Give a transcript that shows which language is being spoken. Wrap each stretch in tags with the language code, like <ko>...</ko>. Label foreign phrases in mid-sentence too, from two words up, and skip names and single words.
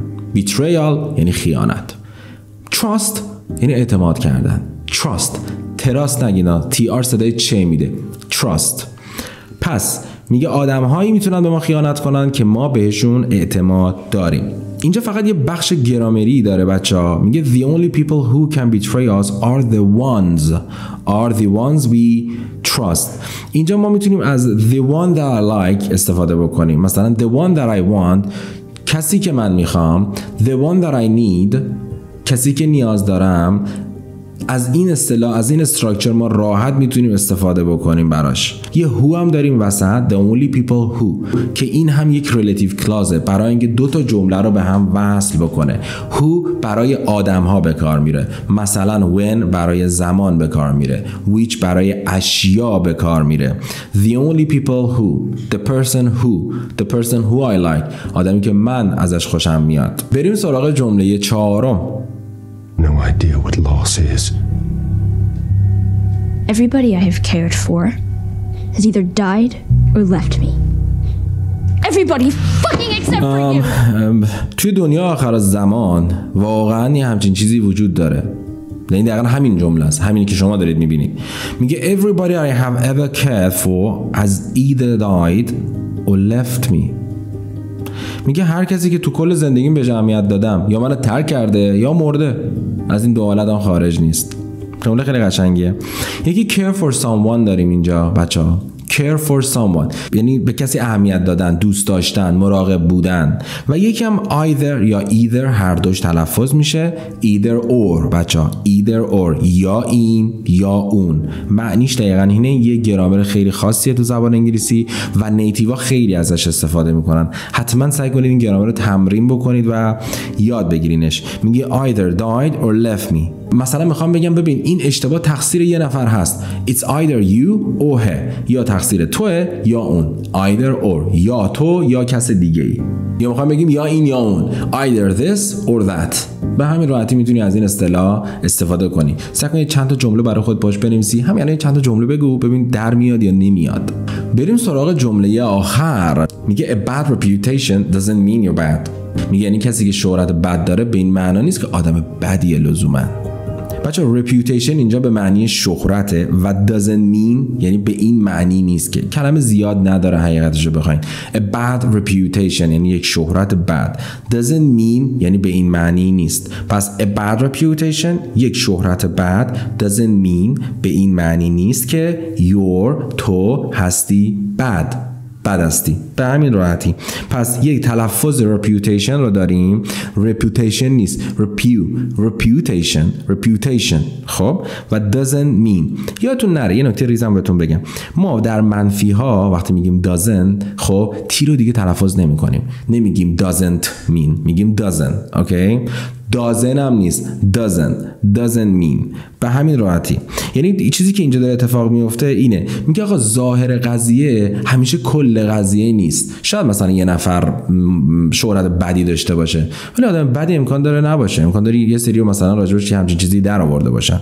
<fa>betrayal یعنی خیانت. trust یعنی اعتماد کردن. trust تراست نگینا، TR صدای چه میده. trust. پس میگه آدم‌هایی میتونن به ما خیانت کنن که ما بهشون اعتماد داریم. اینجا فقط یه بخش گرامری داره بچه‌ها.</fa> <en>میگه the only people who can betray us are the ones we trust.</en> <fa>اینجا ما میتونیم از</fa> <en>the one that I like</en> <fa>استفاده بکنیم.</fa> <en>مثلا the one that I want،</en> <fa>کسی که من میخوام.</fa> <en>the one that I need،</en> <fa>کسی که نیاز دارم. از این اصطلاح، از این استراکچر ما راحت میتونیم استفاده بکنیم براش. یه who هم داریم وسط،</fa> <en>the only people who،</en> <fa>که این هم یک</fa> <en>relative clause</en> <fa>برای اینکه دو تا جمله رو به هم وصل بکنه. who برای آدم ها به کار میره، مثلا when برای زمان به کار میره، which برای اشیا به کار میره.</fa> <en>the only people who، the person who I like،</en> <fa>آدمی که من ازش خوشم میاد. بریم سراغ جمله چهارم.</fa> <en>No idea what loss is. Everybody I have cared for has either died or left me. Everybody fucking except for you.</en> <fa>توی دنیا آخر زمان واقعا یه همچین چیزی وجود داره. این دقیقا همین جمله است، همینی که شما دارید میبینید.</fa> <en>میگه everybody I have ever cared for has either died or left me.</en> <fa>میگه هر کسی که تو کل زندگیم بهش اهمیت دادم یا منو ترک کرده یا مرده. از این دو حالت هم خارج نیست. جمله خیلی قشنگیه. یکی</fa> <en>care for someone</en> <fa>داریم اینجا بچه‌ها.</fa> <en>care for someone</en> <fa>یعنی به کسی اهمیت دادن، دوست داشتن، مراقب بودن. و یکی هم either یا either، هر دوش تلفظ میشه</fa> <en>either or</en> <fa>بچه‌ها.</fa> <en>either or،</en> <fa>یا این یا اون. معنیش دقیقاً اینه. یه گرامر خیلی خاصیه تو زبان انگلیسی و نیتیوا خیلی ازش استفاده میکنن. حتما سعی کنید این گرامر رو تمرین بکنید و یاد بگیرینش.</fa> <en>میگه either died or left me.</en> <fa>مثلا میخوام بگم ببین این اشتباه تقصیر یه نفر هست.</fa> <en>It's either you or her.</en> <fa>یا تقصیر توه یا اون.</fa> <en>Either or،</en> <fa>یا تو یا کس دیگه ای. یا میخوام بگیم یا این یا اون.</fa> <en>Either this or that.</en> <fa>به همین راحتی میتونی از این اصطلاح استفاده کنی. سعی کن چند تا جمله برای خود باش بنویسی. همین الان چند تا جمله بگو ببین در میاد یا نمیاد. بریم سراغ جمله آخر. میگه</fa> <en>a bad reputation doesn't mean you're bad.</en> <fa>میگه یعنی کسی که شهرت بد داره به این معنا نیست که آدم بدیه لزوما. بچه reputation اینجا به معنی شهرته و</fa> <en>doesn't mean</en> <fa>یعنی به این معنی نیست که. کلمه زیاد نداره حقیقتش رو بخواین.</fa> <en>a bad reputation</en> <fa>یعنی یک شهرت بد.</fa> <en>doesn't mean</en> <fa>یعنی به این معنی نیست. پس</fa> <en>a bad reputation</en> <fa>یک شهرت بد</fa> <en>doesn't mean</en> <fa>به این معنی نیست که تو هستی بد هستی. به همین راحتی. پس یک تلفظ reputation رو داریم. reputation نیست reputation. خب و</fa> <en>doesn't mean.</en> <fa>یادتون نره یه نکته ریزم بهتون بگم. ما در منفی ها وقتی میگیم doesn't خب تی رو دیگه تلفظ نمی کنیم. نمیگیم</fa> <en>doesn't mean،</en> <fa>میگیم doesn't. اوکی؟ doesn't هم نیست.</fa> <en>doesn't mean.</en> <fa>به همین راحتی. یعنی چیزی که اینجا داره اتفاق میفته اینه. میگه آقا ظاهر قضیه همیشه کل قضیه نیست. شاید مثلا یه نفر شهرت بدی داشته باشه ولی آدم بدی امکان داره نباشه. امکان داره یه سری مثلا راجبش همچین چیزی در آورده باشن.</fa>